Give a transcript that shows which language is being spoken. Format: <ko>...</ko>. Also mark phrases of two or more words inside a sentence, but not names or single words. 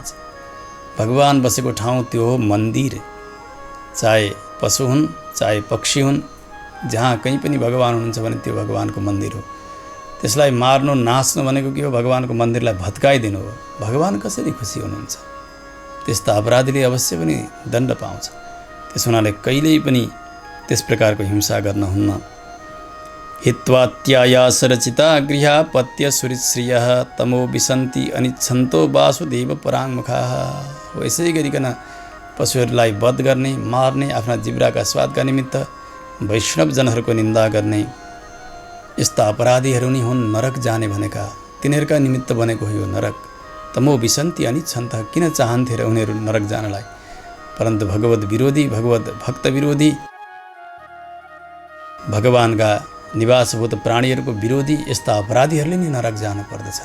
<ne>भगवान बसेको ठाउँ त्यो हो मन्दिर। चाहे पशु हुन्, चाहे पक्षी हुन्, जहाँ कहीँ पनि भगवान हुनुहुन्छ भने त्यो भगवानको मन्दिर हो। त्यसलाई मार्नु, नाच्नु भनेको के हो? भगवानको मन्दिरलाई भत्काइदिनु हो। भगवान कसरी खुसी हुनुहुन्छ? त्यस्ता अपराधीले अवश्य पनि दण्ड पाउँछ। त्यस हुनाले कहिल्यै पनि त्यस प्रकारको हिंसा गर्न हुन्न।</ne> <sa>हित्वात्यायासरचिता गृहा पत्य सुरिश्रियः तमो विसन्ति अनिच्छन्तो वासुदेव पराङ्मुखाः।</sa> <ne>हो यसै गरिकन पशुहरूलाई वध गर्ने, मार्ने, आफ्ना जिब्राका स्वादका निमित्त वैष्णवजनहरूको निन्दा गर्ने यस्ता अपराधीहरू नै हुन् नरक जाने भनेका। तिनीहरूका निमित्त बनेको हो यो नरक।</ne> <sa>तमो विसन्ति अनिच्छन्त।</sa> <ne>किन चाहन्थे र उनीहरू नरक जानलाई? परन्तु भगवत विरोधी, भगवत भक्त विरोधी, भगवानका निवासभूत प्राणीहरूको विरोधी यस्ता अपराधीहरूले नै नरक जानु पर्दछ।</ne>